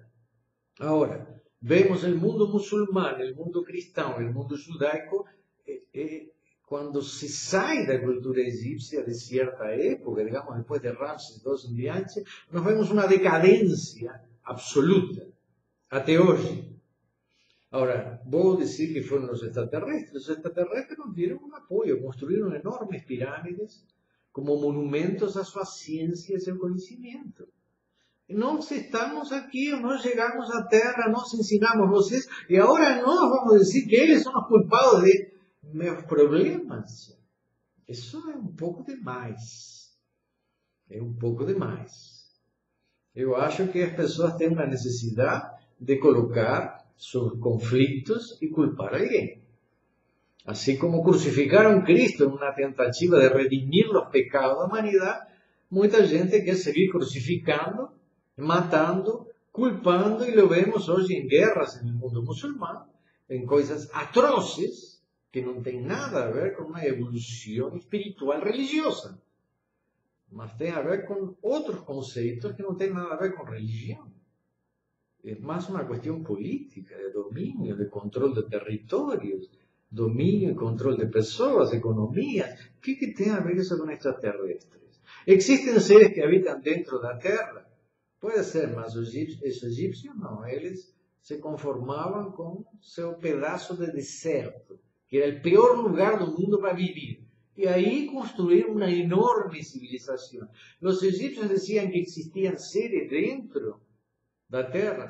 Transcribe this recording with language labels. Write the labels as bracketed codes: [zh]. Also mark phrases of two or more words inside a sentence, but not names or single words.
[es] Ahora, vemos el mundo musulmán, el mundo cristiano, el mundo judaico, cuando se sale de la cultura egipcia de cierta época, digamos después de Ramses II en diante, nos vemos una decadencia absoluta, [pt] até hoje. [es] Ahora, voy a decir que fueron los extraterrestres. Los extraterrestres nos dieron un apoyo, construyeron enormes pirámides como monumentos a su ciencia y su conocimiento. [pt] Nós estamos aqui, nós chegamos à Terra, nós ensinamos vocês, e agora nós vamos dizer que eles são os culpados de meus problemas. Isso é um pouco demais. É um pouco demais. Eu acho que as pessoas têm uma necessidade de colocar seus conflitos e culpar alguém. Assim como crucificaram Cristo em uma tentativa de redimir os pecados da humanidade, muita gente quer seguir crucificando, matando, culpando, [es] y lo vemos hoy en guerras en el mundo musulmán, en cosas atroces que no tienen nada a ver con una evolución espiritual religiosa, mas tienen a ver con otros conceptos que no tienen nada a ver con religión. Es más una cuestión política, de dominio, de control de territorios, dominio y control de personas, economías. ¿Qué tiene a ver eso con extraterrestres? Existen seres que habitan dentro de la Tierra. Puede ser, [pt] mas os egipcios não, eles se conformavam com seu pedaço de deserto, que era o pior lugar do mundo para viver. E aí construíram uma enorme civilização. Os egípcios diziam que existiam seres dentro da terra?